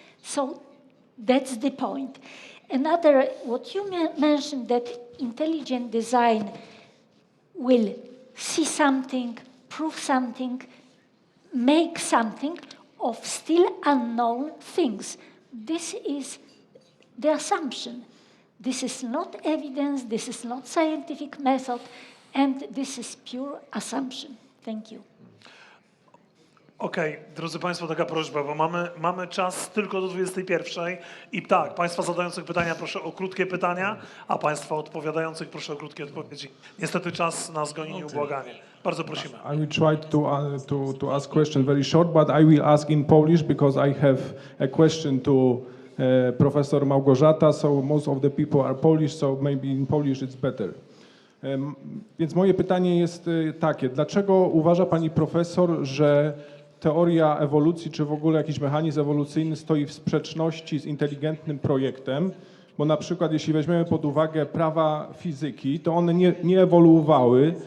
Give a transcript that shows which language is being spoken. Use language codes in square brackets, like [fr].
[en] So that's the point. Another, what you mentioned, that intelligent design will see something, prove something, make something of still unknown things. This is the assumption. This is not evidence, this is not scientific method, and this is pure assumption. Thank you. [pl] Okej, drodzy Państwo, taka prośba, bo mamy czas tylko do 21 i tak, Państwa zadających pytania proszę o krótkie pytania, a Państwa odpowiadających proszę o krótkie odpowiedzi. Niestety czas nas goni nieubłaganie. Bardzo prosimy. [en] I will try to ask question very short, but I will ask in Polish because I have a question to Professor Malgorzata, so most of the people are Polish, so maybe in Polish it's better. [pl] Więc moje pytanie jest takie, dlaczego uważa pani profesor, że teoria ewolucji, czy w ogóle jakiś mechanizm ewolucyjny stoi w sprzeczności z inteligentnym projektem? Bo na przykład jeśli weźmiemy pod uwagę prawa fizyki, to one nie ewoluowały.